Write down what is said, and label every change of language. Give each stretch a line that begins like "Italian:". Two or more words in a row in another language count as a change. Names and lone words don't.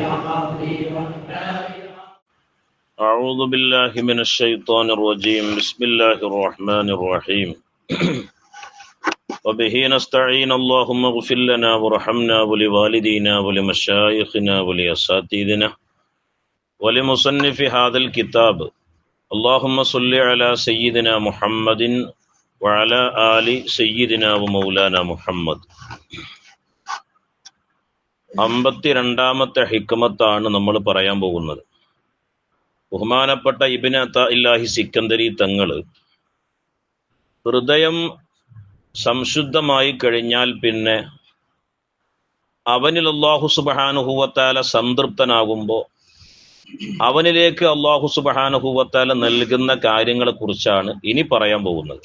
Arabic: أعوذ بالله من الشيطان الرجيم بسم الله الرحمن الرحيم وبه نستعين اللهم اغفر لنا وارحمنا ولوالدينا ولمشايخنا ولأساتذتنا ولمصنف هذا الكتاب اللهم صل على سيدنا محمد وعلى آل سيدنا ومولانا محمد.
Malayalam: 52ാമത്തെ ഹിക്മത്താണ് നമ്മൾ പറയാൻ പോകുന്നത്. ബഹുമാനപ്പെട്ട ഇബ്നു അത്താഇല്ലാഹി സിക്കന്ദരി തങ്ങൾ ഹൃദയം സംശുദ്ധമായി കഴിഞ്ഞാൽ പിന്നെ അവനിൽ അല്ലാഹു
Arabic: سبحانه وتعالى
Malayalam: സംതൃപ്തനാകുമ്പോൾ അവനിലേക്ക് അല്ലാഹു
Arabic: سبحانه وتعالى
Malayalam: നൽകുന്ന കാര്യങ്ങളെ കുറിച്ചാണ് ഇനി പറയാൻ പോകുന്നത്.